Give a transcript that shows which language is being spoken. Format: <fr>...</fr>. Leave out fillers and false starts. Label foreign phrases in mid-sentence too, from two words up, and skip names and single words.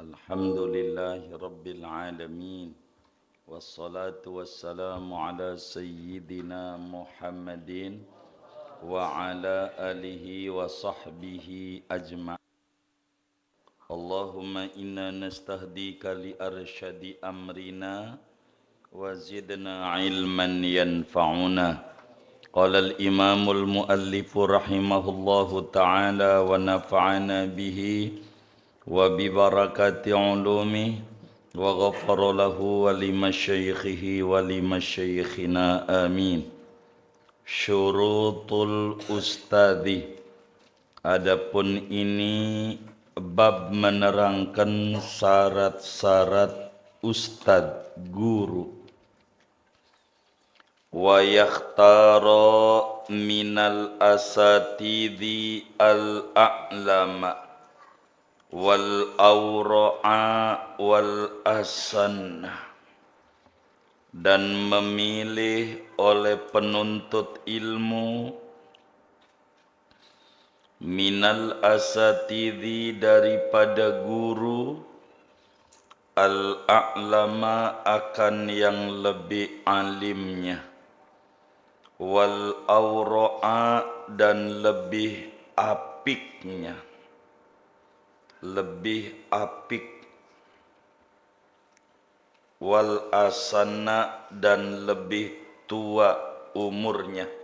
<ar>الحمد لله رب العالمين. والصلاة والسلام على سيدنا محمد وعلى آله وصحبه أجمعين. اللهم إنا نستهديك لأرشد أمرنا وزدنا علما ينفعنا. قال الإمام المؤلف رحمه الله تعالى ونفعنا به وببركة علومه وغفر له ولمشايخه ولمشايخنا آمين. شروط الأستاذ.</ar> <id>Adapun ini bab menerangkan syarat-syarat ustad, guru.</id> <ar>ويختار من الأساتذة الأعلم والأورع والأسن,</ar> <id>dan memilih oleh penuntut ilmu</id> <ar>من الأساتذة</ar> <id>daripada guru al-a'lama akan yang lebih alimnya, wal awra'a dan lebih apiknya, lebih apik, wal asana dan lebih tua umurnya.</id>